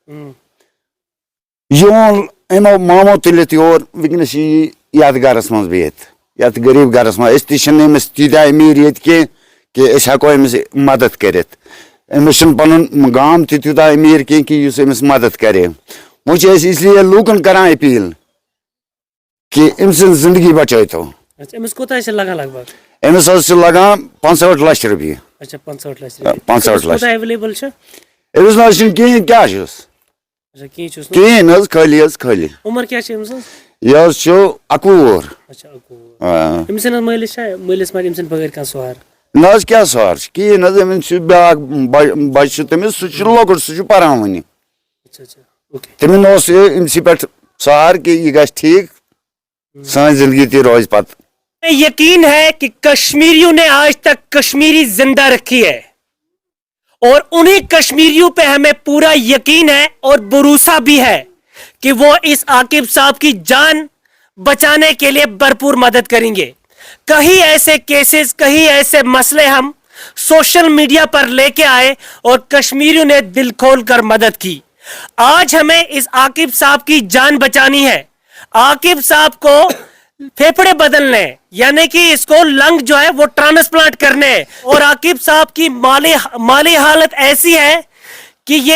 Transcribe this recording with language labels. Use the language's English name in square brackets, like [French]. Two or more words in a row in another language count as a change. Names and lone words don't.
[Kashmiri] یہِ اوٚن أمو مامو تُلِتھ یور وٕنکیٚنس چھِ یہِ یتھ گرس منٛز بِہِتھ یتھ غریٖب گرس منٛز. أسۍ تہِ چھِنہٕ أمِس تیٖتیٛاہ أمیٖر ییٚتہِ کینٛہہ کہِ أسۍ ہٮ۪کو أمِس مدد کٔرِتھ. أمِس چھُنہٕ پنُن گام تہِ تیوٗتاہ أمیٖر کینٛہہ کہِ یُس أمِس مدد کرِ. وۄنۍ چھِ أسۍ [Urdu] اس لیے [Kashmiri] لوٗکن کران أپیٖل کہِ أمۍ سٕنٛز زندگی بچٲیتو. أمِس کوٗتاہ چھِ لگان لگ بگ أمِس حظ چھِ لگان 65 لَچھ رۄپیہِ. اچھا 65 لچھ رۄپیہِ 65 لَچھ کوٗتاہ ایویلیبل چھُ أمِس نہٕ حظ چھُنہٕ کِہیٖنۍ کیٛاہ چھُس اچھا کی چھُس نہٕ کِہیٖنۍ حظ خٲلی عمر کیٛاہ چھِ أمِس حظ یہِ حظ چھُ 21 اچھا أمِس چھِنہٕ حظ مٲلِس چھا مٲلِس ماجہِ أمۍ سٕنٛدِ بغٲر کانٛہہ سُہار نہ حظ کیٛاہ سہار چھُ کِہیٖنۍ حظ أمِس چھُ بیٛاکھ بَچہِ چھُ تٔمِس سُہ چھُ لۄکُٹ سُہ چھُ پَران وٕنہِ اچھا اچھا اوکے تٔمِس اوس یہِ أمسٕے پٮ۪ٹھ سہار کہِ یہِ گژھِ ٹھیٖک سٲنۍ زندگی تہِ روزِ پَتہٕ [Urdu] یقین ہے کہ کشمیریوں نے آج تک کشمیری زندہ رکھی ہے اور انہیں کشمیریوں پہ ہمیں پورا یقین ہے اور بھروسہ بھی ہے کہ وہ اس عاقب صاحب کی جان بچانے کے لیے بھرپور مدد کریں گے کہیں ایسے کیسز کہیں ایسے مسئلے ہم [English] social media [Urdu] پر لے کے آئے اور کشمیریوں نے دل کھول کر مدد کی آج ہمیں اس عاقب صاحب کی جان بچانی ہے عاقب صاحب کو پھیپڑے بدلنے ہیں یعنی کہ اس کو لنگ جو ہے وہ ٹرانسپلانٹ کرنے ہیں اور عاقب صاحب کی مالی حالت ایسی ہے کہ